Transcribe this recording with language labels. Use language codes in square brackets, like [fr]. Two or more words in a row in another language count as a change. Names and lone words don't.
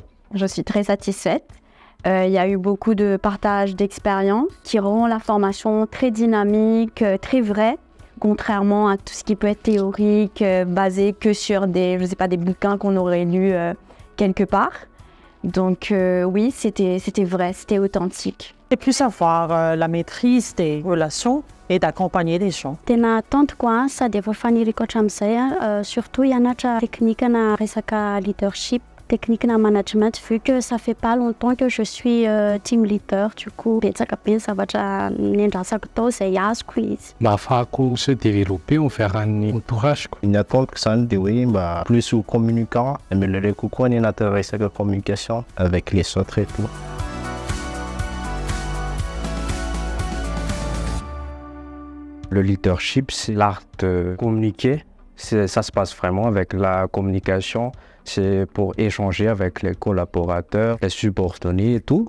[fr] Je suis très satisfaite. Il y a eu beaucoup de partage d'expériences qui rend la formation très dynamique, très vraie, contrairement à tout ce qui peut être théorique, basé que sur des bouquins qu'on aurait lus quelque part. Donc oui, c'était vrai, c'était authentique. C'est plus avoir la maîtrise des relations et d'accompagner les gens. [mg] Tena atantiko asa dia efa faniriko amin'izay surtout hianatra teknikana resaka leadership, technique na management, [fr] vu que ça fait pas longtemps que je suis team leader, du coup [mg] betsaka be ny zavatra nendrasako tao izay azoko izy. Mba ahafahako [fr] se développer au [mg] fiarahan'ny entourageko. Ny ataoko zany dia hoe mba [fr] plus communicant, [mg] améliorer kokoa ny anaty resaka [fr] communication avec les autres et tout. Le leadership, c'est l'art de communiquer. Ça se passe vraiment avec la communication. C'est pour échanger avec les collaborateurs, les subordonnés et tout.